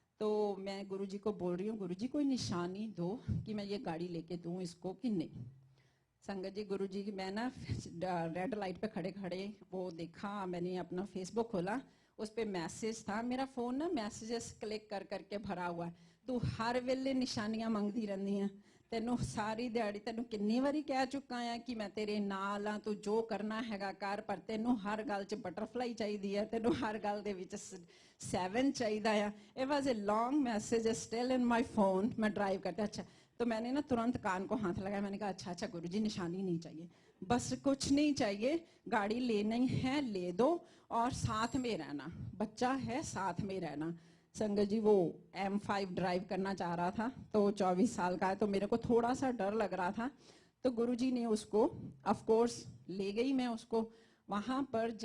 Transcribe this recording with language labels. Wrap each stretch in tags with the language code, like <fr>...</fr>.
<hi>तो मैं गुरुजी को बोल रही हूँ, गुरुजी कोई निशानी दो कि मैं ये गाड़ी लेके दूँ इसको कि नहीं। संगत जी गुरुजी, मैं ना रेड लाइट पे खड़े खड़े वो देखा, मैंने अपना फेसबुक खोला, उस पे मैसेज था। मेरा फोन ना मैसेजेस क्लिक कर करके भरा हुआ है,</hi> <pa>तू हर वेले निशानियां मंगती रहनी है, ਤੈਨੂੰ ਸਾਰੀ ਦਿਹਾੜੀ ਤੈਨੂੰ ਕਿੰਨੀ ਵਾਰੀ ਕਹਿ ਚੁੱਕਾ ਆ ਕਿ ਮੈਂ ਤੇਰੇ ਨਾਲ ਆ, ਤੂੰ ਜੋ ਕਰਨਾ ਹੈਗਾ ਕਰ, ਪਰ ਤੈਨੂੰ ਹਰ ਗੱਲ 'ਚ ਬਟਰਫਲਾਈ ਚਾਹੀਦੀ ਹੈ, ਤੈਨੂੰ ਹਰ ਗੱਲ ਦੇ ਵਿੱਚ 7 ਚਾਹੀਦਾ ਆ।</pa> <en>It was a long message still in my phone.</en> <hi>मैं ड्राइव करते अच्छा, तो मैंने ना तुरंत कान को हाथ लगाया, मैंने कहा अच्छा अच्छा गुरुजी निशानी नहीं चाहिए, बस कुछ नहीं चाहिए, गाड़ी लेनी है ले दो और साथ में रहना, बच्चा है साथ में रहना। संगत जी वो M5 ड्राइव करना चाह रहा था, तो 24 साल का है, तो मेरे को थोड़ा सा डर लग रहा था, तो गुरुजी ने उसको ऑफ कोर्स ले गई मैं उसको वहां पर।</hi>